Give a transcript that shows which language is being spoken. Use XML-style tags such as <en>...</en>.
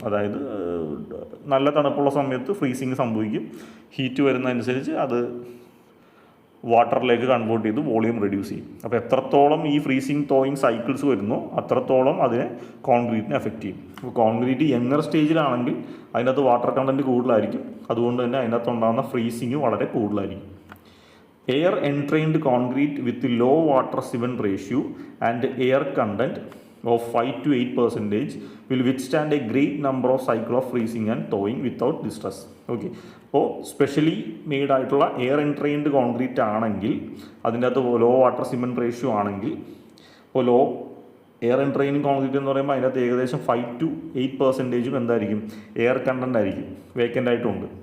<ml>അതായത് നല്ല തണുപ്പുള്ള സമയത്ത് ഫ്രീസിങ് സംഭവിക്കും, ഹീറ്റ് വരുന്നതനുസരിച്ച് അത് വാട്ടറിലേക്ക് കൺവേർട്ട് ചെയ്ത് വോളിയം റെഡ്യൂസ് ചെയ്യും. അപ്പോൾ എത്രത്തോളം ഈ ഫ്രീസിങ് തോയിങ് സൈക്കിൾസ് വരുന്നോ അത്രത്തോളം അതിനെ കോൺക്രീറ്റിനെ എഫക്റ്റ് ചെയ്യും. അപ്പോൾ കോൺക്രീറ്റ് യങ്ങർ സ്റ്റേജിലാണെങ്കിൽ അതിനകത്ത് വാട്ടർ കണ്ടൻറ്റ് കൂടുതലായിരിക്കും, അതുകൊണ്ട് തന്നെ അതിനകത്ത് ഉണ്ടാകുന്ന ഫ്രീസിങ് വളരെ കൂടുതലായിരിക്കും.</ml> <en>Air entrained concrete with low water cement ratio and air content of 5 to 8% will withstand a great number of cycle of freezing and thawing without distress.</en> <ml>Okay, അപ്പോൾ സ്പെഷ്യലി മെയ്ഡ് ആയിട്ടുള്ള എയർ എൻട്രെയിൻഡ് കോൺക്രീറ്റ് ആണെങ്കിൽ അതിൻ്റെ അകത്ത് ലോ വാട്ടർ സിമെൻറ്റ് റേഷ്യോ ആണെങ്കിൽ, ഇപ്പോൾ law air entraining concrete എന്ന് പറയുമ്പോൾ അതിനകത്ത് ഏകദേശം 5 to 8% എന്തായിരിക്കും, എയർ കണ്ടൻ്റ് ആയിരിക്കും, വേക്കൻ്റ് ആയിട്ടുണ്ട്.</ml>